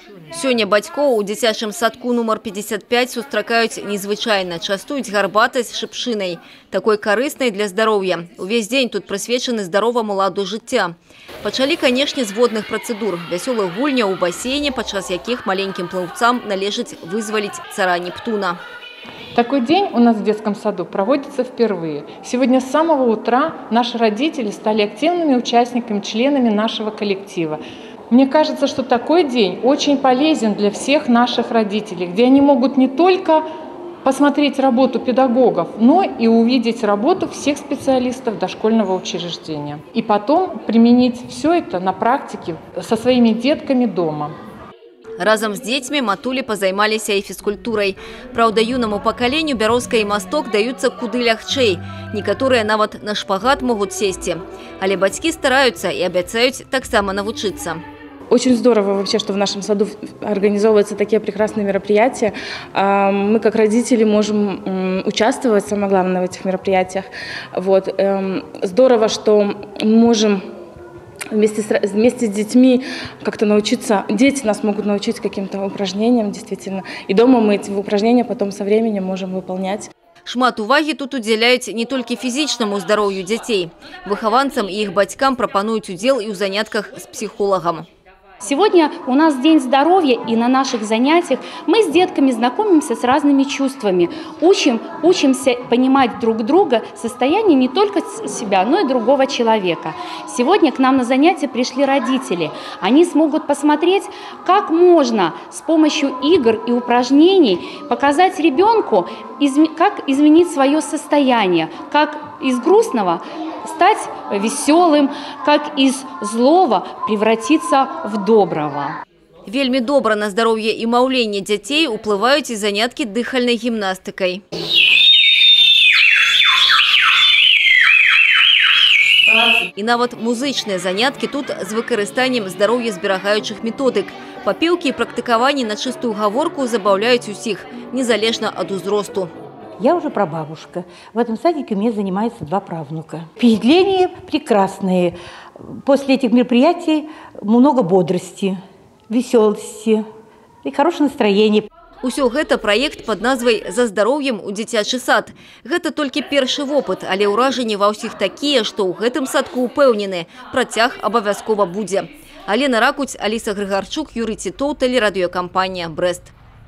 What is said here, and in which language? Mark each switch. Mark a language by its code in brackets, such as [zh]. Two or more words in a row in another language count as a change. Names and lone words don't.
[be] Сёння бацькоў у дзіцячым садку нумар 55 сустракаюць незвычайна, частуюць гарбатай з шыпшынай, такой карыснай для здароўя. Увесь дзень тут прысвечаны здароваму ладу жыцця. Пачалі, канешне, з водных працэдур, вясёлых гульняў у басейне, падчас якіх маленькім плаўцам належыць вызваліць цара Нептуна. [ru] Такой день у нас в детском саду проводится впервые. Сегодня с самого утра наши родители стали активными участниками, членами нашего коллектива. Мне кажется, что такой день очень полезен для всех наших родителей, где они могут не только посмотреть работу педагогов, но и увидеть работу всех специалистов дошкольного учреждения. И потом применить все это на практике со своими детками дома. [be] Разом з дзецьмі матулі пазаймаліся і фізкультурай. Праўда, юнаму пакаленню бярозка і масток даюцца куды лягчэй. Некаторыя нават на шпагат могуць сесці. Але бацькі стараюцца і абяцаюць таксама навучыцца. [ru] Очень здорово вообще, что в нашем саду организовываются такие прекрасные мероприятия. Мы, как родители, можем участвовать, самое главное, в этих мероприятиях. Вот. Здорово, что мы можем вместе с детьми как-то научиться. Дети нас могут научить каким-то упражнениям, действительно. И дома мы эти упражнения потом со временем можем выполнять. [be] Шмат увагі тут удзяляюць не толькі фізічнаму здароўю дзяцей. Выхаванцам і іх бацькам прапануюць удзел і ў занятках з псіхолагам. [ru] Сегодня у нас День здоровья, и на наших занятиях мы с детками знакомимся с разными чувствами, учимся понимать друг друга, состояние не только себя, но и другого человека. Сегодня к нам на занятия пришли родители. Они смогут посмотреть, как можно с помощью игр и упражнений показать ребенку, как изменить свое состояние, как из грустного стать веселым, как из злого превратиться в доброго. [be] Вельмі добра на здароўе і маўленне дзяцей уплываюць і заняткі дыхальнай гімнастыкай. І нават музычныя заняткі тут з выкарыстаннем здароўязберагаючых методык. Папеўкі і практыкаванні на чыстую гаворку забаўляюць усіх, незалежна ад узросту. [ru] Я уже прабабушка. В этом садике у меня занимаются 2 правнука. Впечатления прекрасные. После этих мероприятий много бодрости, веселости и хорошее настроение. [be] Усё гэта праект пад назвай «За здароўем у дзіцячы сад». Гэта толькі першы вопыт, але ўражанні ва ўсіх такія, што ў гэтым садку ўпэўнены, працяг абавязкова будзе. Алена Ракуць, Аліса Грыгарчук, Юрый Титоў, тэлерадыёкампанія «Брэст».